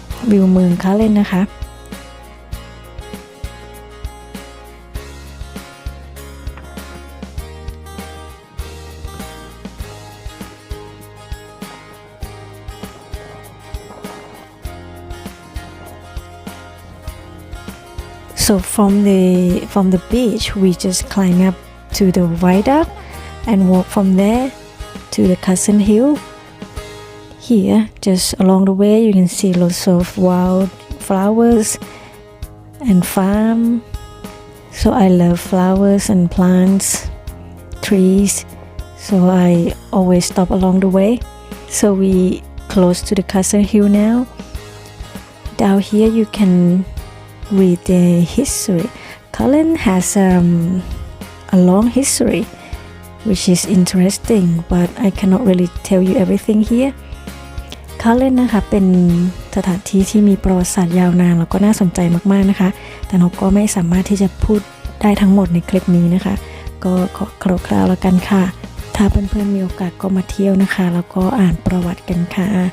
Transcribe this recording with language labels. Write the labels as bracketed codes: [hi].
[th] วิวเมืองคาเลนนะคะ [en] So from the beach we just climb up to the viaduct and walk from there to the Castle Hill. Here, just along the way, you can see lots of wild flowers and farm. So I love flowers and plants, trees. So I always stop along the way. So we close to the Castle Hill now. Down here you can read the history. Cullen has a long history, which is interesting, but I cannot really tell you everything here. [th] Cullen นะคะเป็นสถานที่ที่มีประวัติศาสตร์ยาวนานแล้วก็น่าสนใจมากๆนะคะแต่เราก็ไม่สามารถที่จะพูดได้ทั้งหมดในคลิปนี้นะคะก็ขอคร่าวๆแล้วกันค่ะถ้าเพื่อนๆมีโอกาสก็มาเที่ยวนะคะแล้วก็อ่านประวัติกันค่ะ